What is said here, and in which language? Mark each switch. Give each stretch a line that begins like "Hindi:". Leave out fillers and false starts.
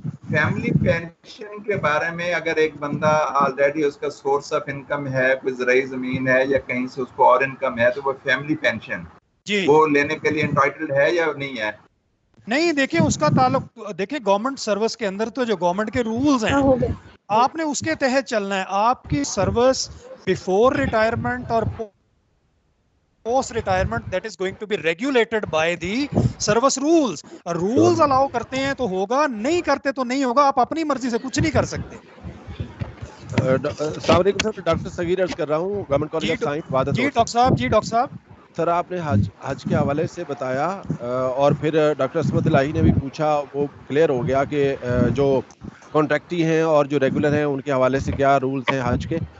Urdu: Family pension کے بارے میں اگر ایک بندہ آلریڈی اس کا سورس آف انکم ہے، کوئی زرعی زمین ہے یا کہیں سے اس کو اور انکم ہے، تو وہ فیملی پینشن وہ لینے کے لیے انٹائٹلڈ ہے یا نہیں ہے؟ نہیں، دیکھیں اس کا تعلق، دیکھیں گورنمنٹ سروس کے اندر تو جو گورنمنٹ کے رولز ہیں آپ نے اس کے تحت چلنا ہے. آپ کی سروس بیفور ریٹائرمنٹ اور
English: post retirement that is going to be regulated by the service rules.
Urdu: Rules الاؤ کرتے ہیں تو ہوگا، نہیں کرتے تو نہیں ہوگا. آپ اپنی مرضی سے کچھ نہیں کر سکتے. السلام علیکم سر. ڈاکٹر صغیر عرض کر رہا ہوں government college of science وادت. جی doctor صاحب. سر آپ نے حج کے حوالے سے بتایا اور پھر ڈاکٹر اسمت الہی نے بھی پوچھا، وہ کلیئر ہو گیا کہ جو کانٹریکٹی ہیں اور جو ریگولر ہیں ان کے حوالے سے کیا رولز ہیں حج کے.